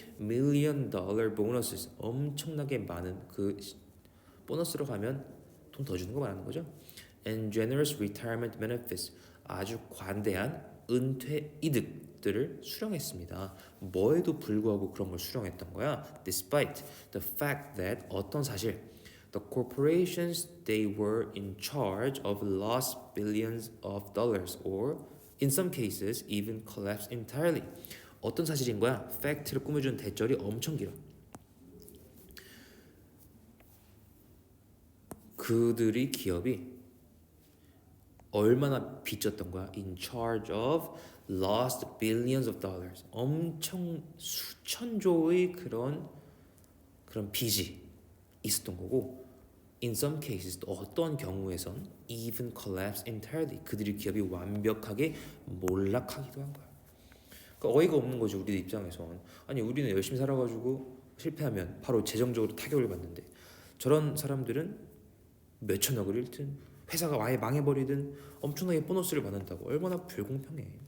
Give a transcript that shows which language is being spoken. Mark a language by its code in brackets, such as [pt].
[en] $1 million bonuses, [ko] 엄청나게 많은 그 보너스로 가면 돈 더 주는 거 말하는 거죠. [en] And generous retirement benefits, [ko] 아주 관대한 은퇴 이득들을 수령했습니다. 뭐에도 불구하고 그런 걸 수령했던 거야. [en] Despite the fact that, [ko] 어떤 사실, [en] the corporations they were in charge of lost billions of dollars or in some cases even collapsed entirely. [ko] 어떤 사실인 거야? 팩트를 꾸며주는 대절이 엄청 길어. 그들이 기업이 얼마나 빚졌던 거야? [en] In charge of lost billions of dollars. [ko] 엄청 수천조의 그런 빚이 있었던 거고, [en] in some cases, [ko] 또 어떤 경우에선 [en] even collapse entirely, [ko] 그들이 기업이 완벽하게 몰락하기도 한 거야. 그러니까 어이가 없는 거지 우리 입장에선. 아니 우리는 열심히 살아가지고 실패하면 바로 재정적으로 타격을 받는데 저런 사람들은 몇천억을 잃든 회사가 아예 망해버리든 엄청나게 보너스를 받는다고. 얼마나 불공평해.